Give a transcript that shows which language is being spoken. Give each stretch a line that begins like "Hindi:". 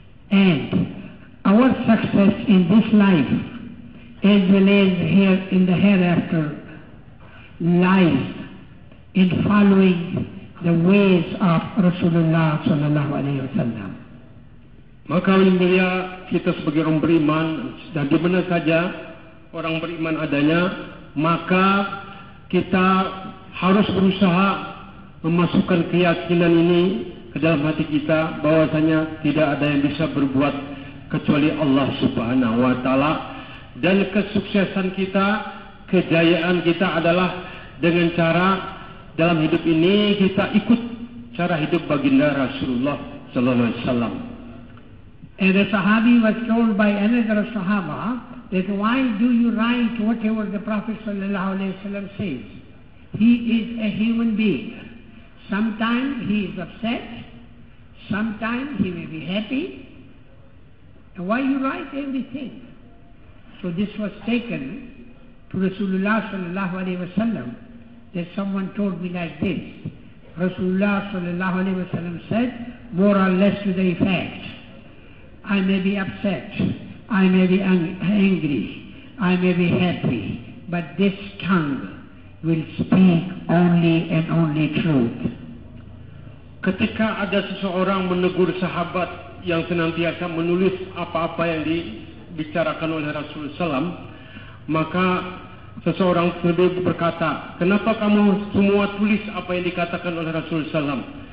English: and our success in this life as well as here in the hereafter lies in following the ways of Rasulullah sallallahu alaihi wasallam.
Indonesian: Maka mulia kita sebagai orang beriman, dan di mana saja orang beriman adanya, maka kita harus berusaha memasukkan keyakinan ini ke dalam hati kita bahwasanya tidak ada yang bisa berbuat kecuali Allah Subhanahu wa taala, dan kesuksesan kita, kejayaan kita adalah dengan cara dalam hidup ini kita ikut cara hidup baginda Rasulullah sallallahu alaihi wasallam.
English: And the Sahabi was told by another Sahaba that why do you write whatever the Prophet sallallahu alaihi wasallam says? He is a human being. Sometimes he is upset, sometimes he may be happy. And why you write everything? So this was taken to Rasulullah sallallahu alaihi wasallam. That someone told me like this. Rasulullah sallallahu alaihi wasallam said, more or less to the effect, I may be upset, I may be angry, I may be happy, but this tongue will speak only and only truth.
Indonesian: Ketika ada seseorang menegur sahabat yang senantiasa menulis apa-apa yang dibicarakan oleh Rasulullah SAW, maka seseorang tersebut berkata, kenapa kamu semua tulis apa yang dikatakan oleh Rasulullah SAW?